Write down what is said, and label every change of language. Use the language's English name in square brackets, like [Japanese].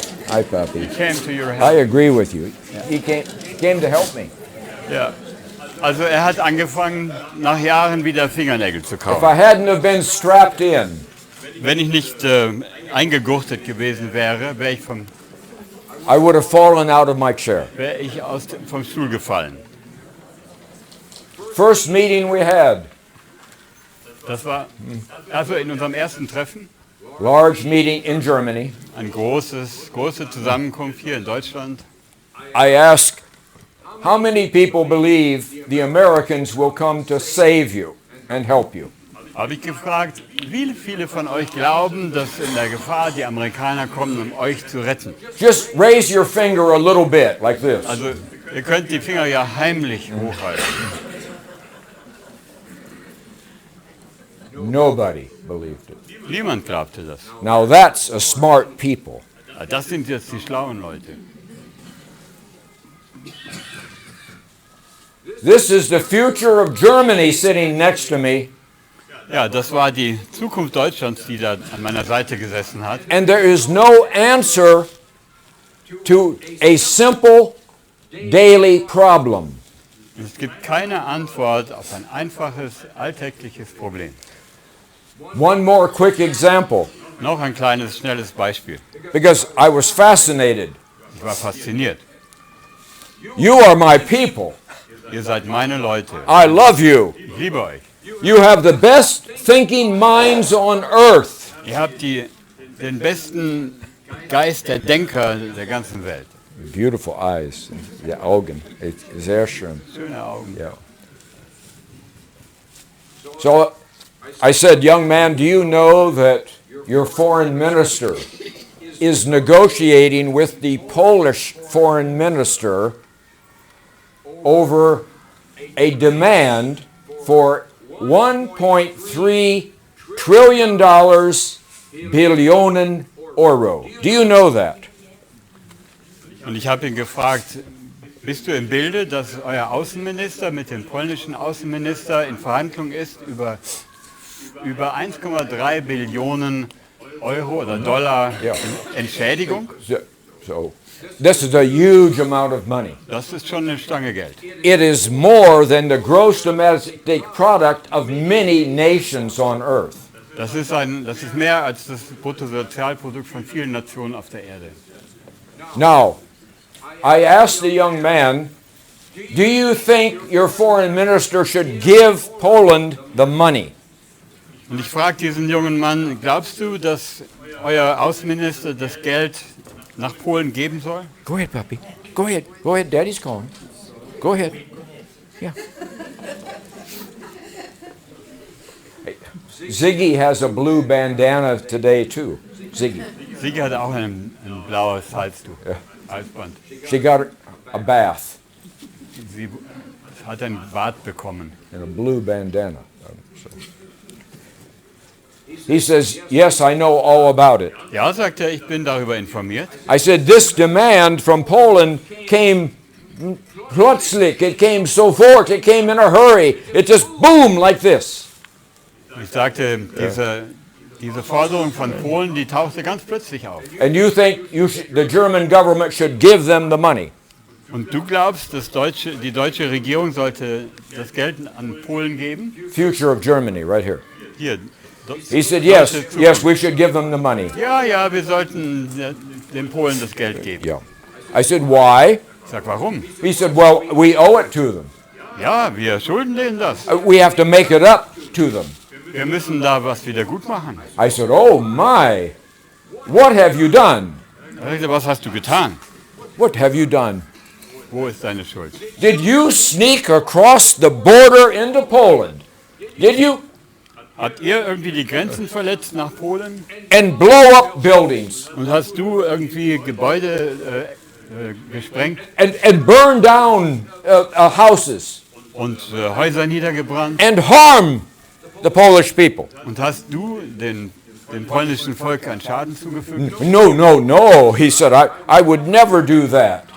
[English] Hi, puppy. Came to your I help. agree with you. He came to help me. [German] Ja. Also er hat angefangen, nach Jahren wieder Fingernägel zu [English] If [German] kauen. [English] I hadn't have been strapped in, [German] Wenn ich nicht eingegurtet gewesen wäre, wäre ich [English] I would have fallen out of my chair. [German] vom Stuhl gefallen. [English] First meeting we had, [German] Das war also in unserem ersten Treffen, [English] large meeting in Germany. [German] eine große Zusammenkunft hier in Deutschland. [English] I asked, how many people believe the Americans will come to save you and help you? [German] Habe ich gefragt, wie viele von euch glauben, dass in der Gefahr die Amerikaner kommen, um euch zu retten? [English] Just raise your finger a little bit, like this. [German] Also ihr könnt die Finger ja heimlich hochhalten. [English] Nobody believed it. [German] Niemand glaubte das. [English] Now that's a smart people. [German] Das sind jetzt die schlauen Leute. [English] This is the future of Germany sitting next to me, [German] Ja, das war die Zukunft Deutschlands, die da an meiner Seite gesessen hat. [English] and there is no answer to a simple daily problem. [German] Und es gibt keine Antwort auf ein einfaches, alltägliches Problem. [English] One more quick example, [German] Noch ein kleines, schnelles Beispiel. [English] because I was fascinated. [German] Ich war fasziniert. [English] You are my people. [German] Ihr seid meine Leute. [English] I love you. [German] Ich liebe euch. [English] You have the best thinking minds on earth. [German] Ihr habt den besten Geist der Denker der ganzen Welt. [English] Beautiful eyes, [German] die Augen, sehr schön. Schöne Augen. [English] Yeah. So I said, young man, do you know that your foreign minister is negotiating with the Polish foreign minister over a demand for $1.3 trillion [German] Billionen Euro. [English] Do you know that? [German] Und ich habe ihn gefragt, bist du im Bilde, dass euer Außenminister mit dem polnischen Außenminister in Verhandlung ist über 1,3 Billionen Euro oder Dollar Entschädigung? [English] So this is a huge amount of money. [German] Das ist schon eine Stange Geld. [English] It is more than the gross domestic product of many nations on earth. [German] Das ist mehr als das Bruttosozialprodukt von vielen Nationen auf der Erde. [English] Now, I asked the young man, do you think your foreign minister should give Poland the money? [German] Und ich frage diesen jungen Mann, glaubst du, dass euer Außenminister das Geld nach Polen geben soll? [English] Go ahead, puppy. Go ahead. Go ahead. Daddy's calling. Go ahead. Yeah. Hey, Ziggy has a blue bandana today too. Ziggy. [German] Sigi hat auch ein blaues Halstuch, Ja. Halsband. [English] She got a bath [German] Sie hat ein Bad bekommen. [English] and a blue bandana. So. He says, yes, I know all about it. [German] Ja, sagt er, ich bin darüber informiert. [English] I said, this demand from Poland came [German] plötzlich, [English] it came [German] sofort, [English] it came in a hurry. It just boom like this. [German] Ich sagte, diese Forderung von Polen, die tauchte ganz plötzlich auf. [English] And you think the German government should give them the money. [German] Und du glaubst, die deutsche Regierung sollte das Geld an Polen geben? [English] Future of Germany, right here. [German] Hier. [English] He said, yes, we should give them the money. [German] Ja, wir sollten den Polen das Geld geben. [English] Yeah. I said, why? [German] Ich sag, warum? [English] He said, well, we owe it to them. [German] Ja, wir schulden denen das. [English] We have to make it up to them. [German] Wir müssen da was wieder gut machen. [English] I said, oh my, what have you done? [German] Er sagte, was hast du getan? [English] What have you done? [German] Wo ist deine Schuld? [English] Did you sneak across the border into Poland? Did you? [German] Habt ihr irgendwie die Grenzen verletzt nach Polen? [English] And blow up buildings [German] Und hast du irgendwie Gebäude gesprengt [English] and burn down houses [German] und Häuser niedergebrannt? [English] and harm the Polish people? [German] Und hast du dem polnischen Volk einen Schaden zugefügt? [English] No, no, no. He said, I would never do that.